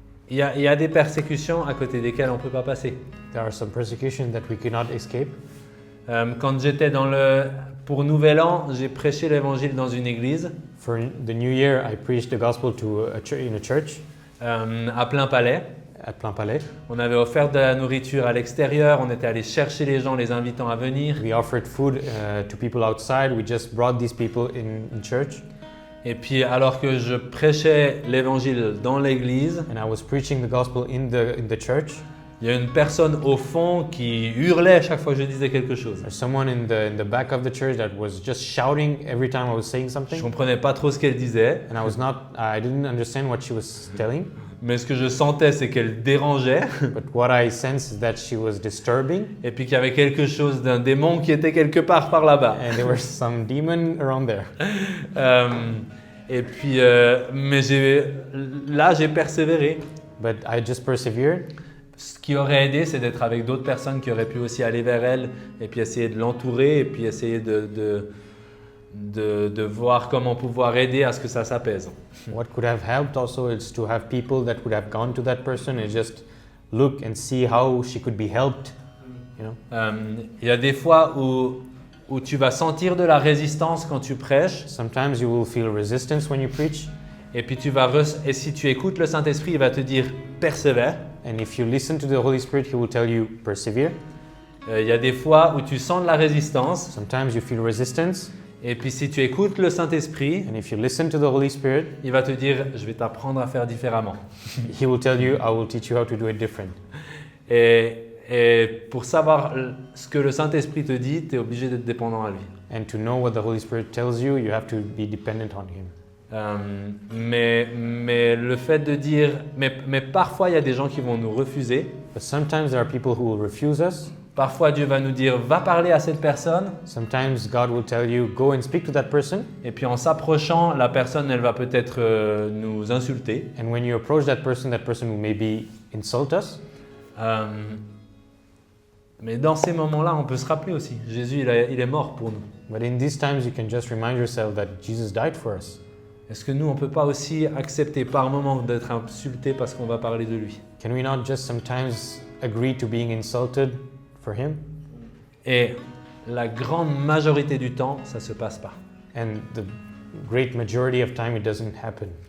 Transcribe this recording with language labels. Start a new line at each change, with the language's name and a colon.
French: Il y a des persécutions à côté desquelles on ne peut pas passer.
English: There are some persecutions that we cannot escape.
French: Quand j'étais pour Nouvel An, j'ai prêché l'évangile dans une église
English: For the new year, I preached the gospel to in a church
French: à Plein Palais.
English: at Plein Palais.
French: On avait offert de la nourriture à l'extérieur, on était allé chercher les gens, les invitant à venir.
English: We offered food to people outside. We just brought these people in church.
French: Et puis alors que je prêchais l'évangile dans l'église,
English: And I was preaching the gospel in the church.
French: il y a une personne au fond qui hurlait chaque fois que je disais quelque chose.
English: There's someone in the back of the church that was just shouting every time I was saying
French: Je
English: something.
French: comprenais pas trop ce qu'elle disait,
English: And I didn't understand what she was telling.
French: mais ce que je sentais c'est qu'elle dérangeait
English: But what I sensed is that she was disturbing.
French: et puis qu'il y avait quelque chose d'un démon qui était quelque part par là-bas.
English: And there was some demon around there.
French: Et puis, mais j'ai persévéré.
English: But I just persevered.
French: Ce qui aurait aidé, c'est d'être avec d'autres personnes qui auraient pu aussi aller vers elle et puis essayer de l'entourer et puis essayer de voir comment pouvoir aider à ce que ça s'apaise.
English: What could have helped also is to have people that would have gone to that person and just look and see how she could be helped. You know?
French: Il y a des fois où tu vas sentir de la résistance quand tu prêches
English: Sometimes you will feel resistance when you preach.
French: et puis et si tu écoutes le Saint-Esprit, il va te dire persévère.
English: And if you listen to the Holy Spirit, He will tell you, persevere.
French: Il y a des fois où tu sens de la résistance
English: Sometimes you feel resistance.
French: et puis si tu écoutes le Saint-Esprit,
English: And if you listen to the Holy Spirit,
French: il va te dire je vais t'apprendre à faire différemment.
English: He will tell you, I will teach you how to do it different.
French: Et pour savoir ce que le Saint-Esprit te dit, tu es obligé d'être dépendant à lui.
English: And to know what the Holy Spirit tells you, you have to be dependent on Him.
French: Mais le fait de dire, mais parfois il y a des gens qui vont nous refuser.
English: But sometimes there are people who will refuse us.
French: Parfois Dieu va nous dire va parler à cette personne.
English: Sometimes God will tell you, go and speak to that person.
French: Et puis en s'approchant, la personne elle va peut-être nous insulter.
English: And when you approach that person will maybe insult us.
French: Mais dans ces moments-là, on peut se rappeler aussi, Jésus il est mort pour nous.
English: But in these times, you can just remind yourself that Jesus died for us.
French: Est-ce que nous, on ne peut pas aussi accepter par moment d'être insulté parce qu'on va parler de lui?
English: Can we not just sometimes agree to being insulted for Him?
French: Et la grande majorité du temps, ça ne se passe pas.
English: And the great majority of time, it doesn't happen.